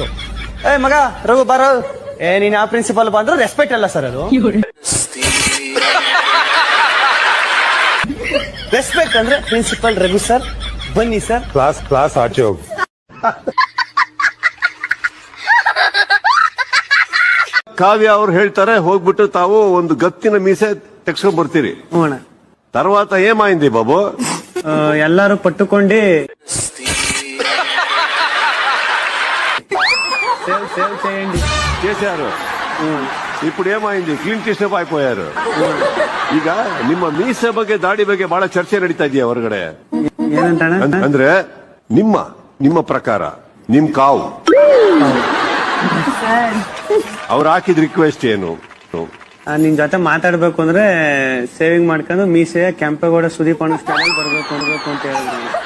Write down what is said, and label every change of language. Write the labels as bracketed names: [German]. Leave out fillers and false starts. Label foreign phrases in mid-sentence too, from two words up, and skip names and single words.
[Kannada] ಏ ಮಗ ರಘು ಬಾರೋ, ನೀನ್ ಆ ಪ್ರಿನ್ಸಿಪಲ್ ಬಂದ್ರೆ ರೆಸ್ಪೆಕ್ಟ್ ಅಲ್ಲ ಸರ್, ಅದು ರೆಸ್ಪೆಕ್ಟ್ ಅಂದ್ರೆ ಪ್ರಿನ್ಸಿಪಲ್ ರಘು ಸರ್ ಬನ್ನಿ ಸರ್. ಕ್ಲಾಸ್ ಆಚೆ ಹೋಗಿ. ಕಾವ್ಯ ಅವ್ರು ಹೇಳ್ತಾರೆ, ಹೋಗ್ಬಿಟ್ಟು ತಾವು ಒಂದು ಗತ್ತಿನ ಮೀಸೆ ತೆಗ್ಸ್ಕೊಂಡ್ ಬರ್ತೀರಿ. [Telugu] తర్వాత ఏమైంది బాబు? ಎಲ್ಲಾರು పట్టుకోండి సేవ్ చేయండి చేశారు. ఇప్పుడు ఏమైంది? క్లీన్ కిస్టప్ అయిపోయారు. [Kannada] ಈಗ ನಿಮ್ಮ ಮೀಸೆ ಬಗ್ಗೆ ದಾಡಿ ಬಗ್ಗೆ ಬಹಳ ಚರ್ಚೆ ನಡೀತಾ ಇದೆಯಾ ಹೊರಗಡೆ? ಅಂದ್ರೆ ನಿಮ್ಮ ಪ್ರಕಾರ ನಿಮ್ ಕಾವು ಅವ್ರು ಹಾಕಿದ ರಿಕ್ವೆಸ್ಟ್ ಏನು? ನಿನ್ ಜೊತೆ ಮಾತಾಡ್ಬೇಕು ಅಂದ್ರೆ ಸೇವಿಂಗ್ ಮಾಡ್ಕೊಂಡು ಮೀಸೆ ಕೆಂಪೇಗೌಡ ಸುದೀಪ್ ಅನ್ನೋ ಸ್ಟೈಲ್ ಬರ್ಬೇಕು ಅಂತ ಹೇಳಿದ್ರು.